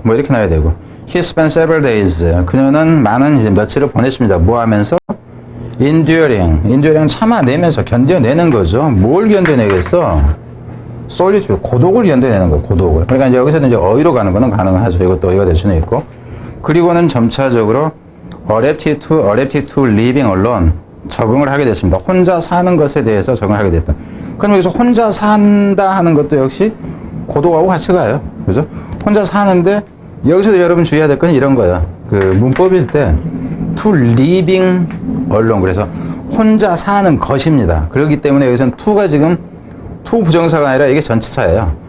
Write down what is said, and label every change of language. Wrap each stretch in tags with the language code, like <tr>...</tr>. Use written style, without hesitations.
<ko>뭐 이렇게 나와야 되고.</ko> <en>He spent several days.</en> <ko>그녀는 많은 이제 며칠을 보냈습니다. 뭐 하면서? enduring 참아내면서 견뎌내는 거죠. 뭘 견뎌내겠어? solitude, 고독을 견뎌내는 거예요. 고독을. 그러니까 이제 여기서는 이제 어휘로 가는 거는 가능하죠. 이것도 어휘가 될 수는 있고. 그리고는 점차적으로</ko> <en>adapted to living alone.</en> <ko>적응을 하게 됐습니다. 혼자 사는 것에 대해서 적응을 하게 됐다. 그럼 여기서 혼자 산다 하는 것도 역시 고독하고 같이 가요. 그죠? 혼자 사는데 여기서도 여러분 주의해야 될 건 이런 거예요. 그 문법일 때 to living alone. 그래서 혼자 사는 것입니다. 그렇기 때문에 여기서는 to가 지금 to 부정사가 아니라 이게 전치사예요.</ko>